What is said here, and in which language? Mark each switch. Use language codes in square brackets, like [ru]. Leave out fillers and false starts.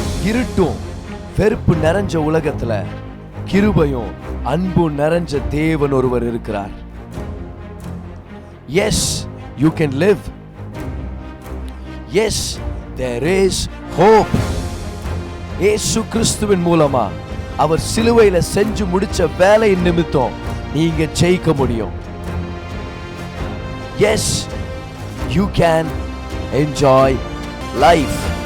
[ta] இருட்டும் வெறுப்பு நிறைஞ்ச உலகத்துல கிருபையும் அன்பும் நிறைஞ்ச தேவன் ஒருவர் இருக்கிறார். [en] Yes, you can live. Yes, there is hope. [ta] இயேசு கிறிஸ்துவின் மூலமா அவர் சிலுவையில செஞ்சு முடிச்ச வேலையின் நிமித்தம் நீங்க ஜெயிக்க முடியும். [en] Yes, you can enjoy life.